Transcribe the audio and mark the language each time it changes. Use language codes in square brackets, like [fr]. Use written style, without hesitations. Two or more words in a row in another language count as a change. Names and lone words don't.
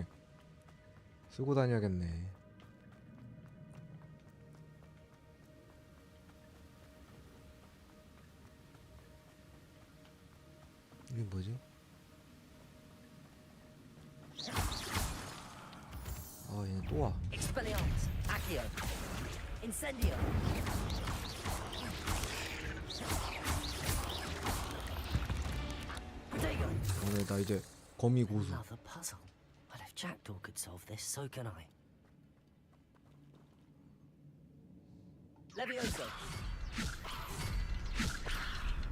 [ko] 쓰고 다녀야겠네. 이게 뭐지? 아 얘는 또 와. [la] Expelliarmus. Accio. Incendio. Protego. [ko] 오늘 나 이제 거미 고수. [en] Another puzzle. Well, if Jackdaw could solve this, so can I. [la] Levioso.